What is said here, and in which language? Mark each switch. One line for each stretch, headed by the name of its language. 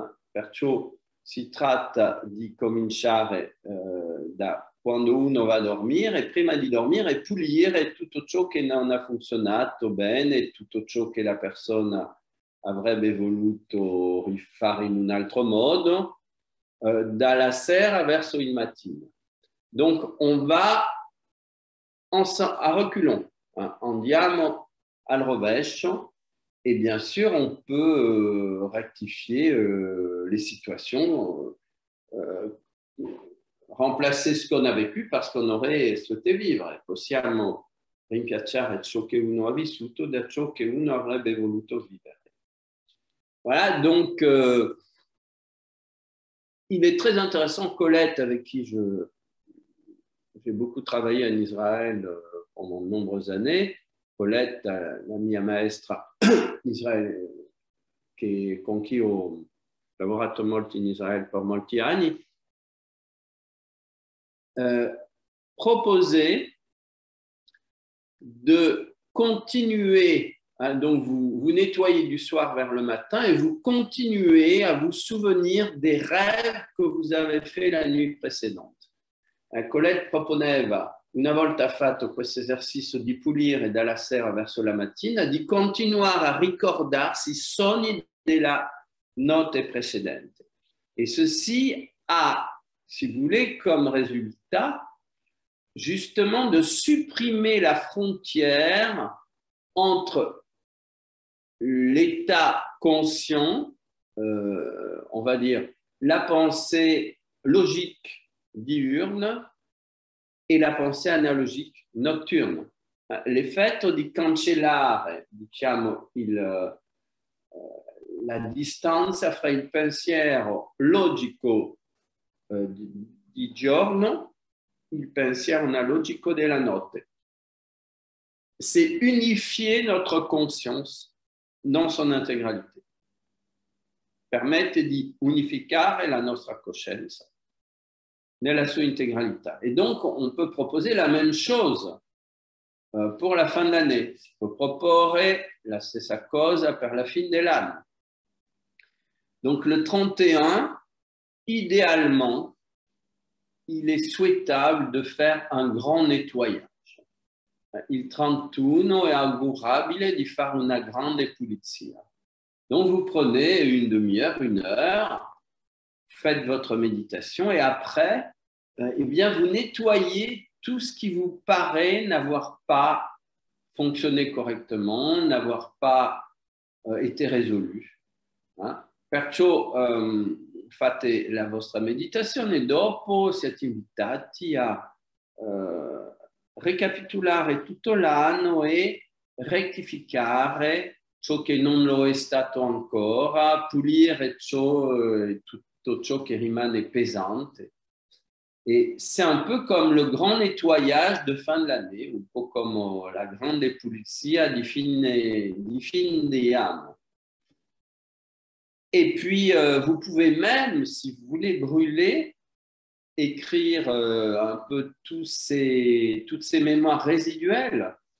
Italian: Perciò si tratta di cominciare da quando uno va a dormire e prima di dormire pulire tutto ciò che non ha funzionato bene, tutto ciò che la persona avrebbe voluto rifare in un altro modo, dalla sera verso il mattino.
French: Donc, on va à reculons,
Italian: andiamo al rovescio,
French: et bien sûr, on peut rectifier les situations, remplacer ce qu'on a vécu parce qu'on aurait souhaité vivre.
Italian: Possiamo rimpiazzare ciò che uno ha vissuto da ciò che uno avrebbe voluto vivere.
French: Voilà, donc il est très intéressant, Colette, avec qui j'ai beaucoup travaillé en Israël pendant de nombreuses années, Colette,
Italian: la mia maestra in Israele, con chi ho lavorato molto in Israele per molti anni,
French: proposait de continuer, hein, donc vous nettoyez du soir vers le matin et vous continuez à vous souvenir des rêves que vous avez fait la nuit précédente.
Italian: Colette proponeva, una volta fatto questo esercizio di pulire dalla sera verso la mattina, di continuare a ricordarsi i sogni della notte precedente.
French: Et ceci a, si vous voulez, comme résultat, justement de supprimer la frontière entre l'état conscient, on va dire la pensée logique diurne e la pensée analogique notturne.
Italian: L'effetto di cancellare, diciamo, la distanza fra il pensiero logico di giorno e il pensiero analogico della notte.
French: C'est unifier notre conscience dans son intégralité.
Italian: Permette di unificare la nostra coscienza nella sua integralità.
French: Et donc, on peut proposer la même chose pour la fin de l'année.
Italian: Si può proporre la stessa cosa per la fine dell'anno.
French: Donc, le 31, idéalement, il est souhaitable de faire un grand nettoyage.
Italian: Il 31 è augurabile di fare una grande pulizia.
French: Donc, vous prenez une demi-heure, une heure, faites votre méditation et après, eh bien, vous nettoyez tout ce qui vous paraît n'avoir pas fonctionné correctement, n'avoir pas été résolu.
Italian: Perciò fate la vostra meditazione e dopo siete invitati a ricapitolare tutto l'anno e rettificare ciò che non lo è stato ancora, pulire tutto ciò che rimane pesante.
French: Et c'est un peu comme le grand nettoyage de fin de l'année, un peu comme
Italian: la grande pulizia di fine di anno.
French: Et puis, vous pouvez même, si vous voulez, brûler, écrire un peu toutes ces mémoires résiduelles.